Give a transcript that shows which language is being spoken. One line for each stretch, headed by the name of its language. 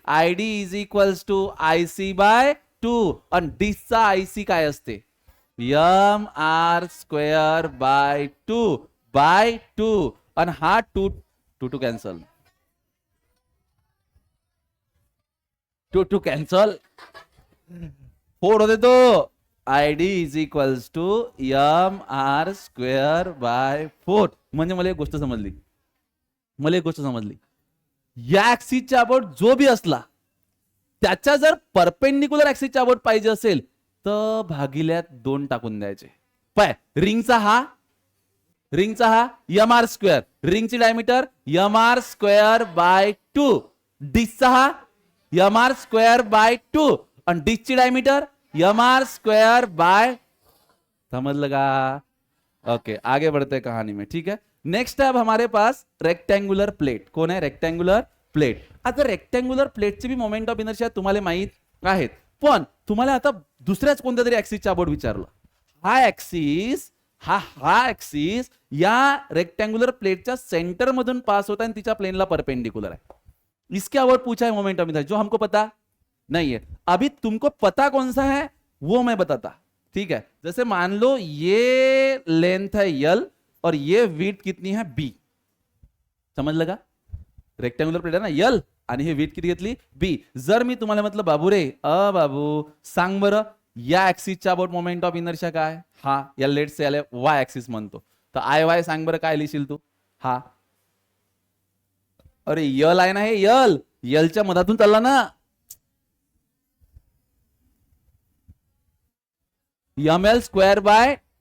Marathi: I D is equals to I C bye 2. आणि डिस्कचा I C काय असते, M R square by 2 bye 2. आणि हा 2 कॅन्सल, 2 कॅन्सल, 4 होते तो. I D is equals to M R square by 4. म्हणजे मला एक गोष्ट समजली, मला एक गोष्ट समजली, या ऍक्सिसच्या अबाउट जो बी असला त्याच्या जर परपेंडिक्युलर ऍक्सिसच्या अबाउट पाहिजे असेल तर भागिल्यात 2 टाकून द्यायचे. पाय रिंगचा हा M R square, रिंगची diameter M R square by 2. डिस्कचा हा एम आर स्क्वेअर बाय 2 आणि डिस्कची diameter M R square by, समझ लगा.
Hindi: ओके, आगे बढ़ते हैं कहानी में. ठीक है, नेक्स्ट है अब हमारे पास रेक्टेंगुलर प्लेट. कौन है, रेक्टेंगुलर प्लेट.
Marathi: आता रेक्टेंगुलर प्लेटचे भी मोमेंट ऑफ इनर्शिया तुम्हाला माहित आहेत, पण तुम्हाला आता दुसऱ्याच कोणत्या तरी ऍक्सिसच्या अबाउट विचारलं. हा ऍक्सिस हा ऍक्सिस या रेक्टेंगुलर प्लेटच्या सेंटर मधून
Hindi: पास होता है
Marathi: आणि तिच्या प्लेनला परपेंडिकुलर है.
Hindi: इसके अबाउट पूछा है मोमेंट ऑफ इनर्शिया, जो हमको पता नहीं है। अभी तुमको पता कौन सा है वो मैं बताता, ठीक है। जैसे मान लो ये लेंथ है यल और ये विड्थ कितनी है बी, समझ लगा?
Marathi: रेक्टेंगुलर प्लेट है ना यल आणि हे विड्थ किती घेतली बी. जर मी तुम्हाला म्हटलं बाबू रे बाबू सांग बरं या ऍक्सिसच्या अबाउट मोमेंट ऑफ इनर्शिया काय, हा या लेट से याला वाय ऍक्सिस म्हणतो, तर आय वाय सांग बरं काय लिहिशील तू. हा अरे यल आहे ना, हे यल यलच्या मधातून चालला ना, एम एल स्क्वेअर बाय.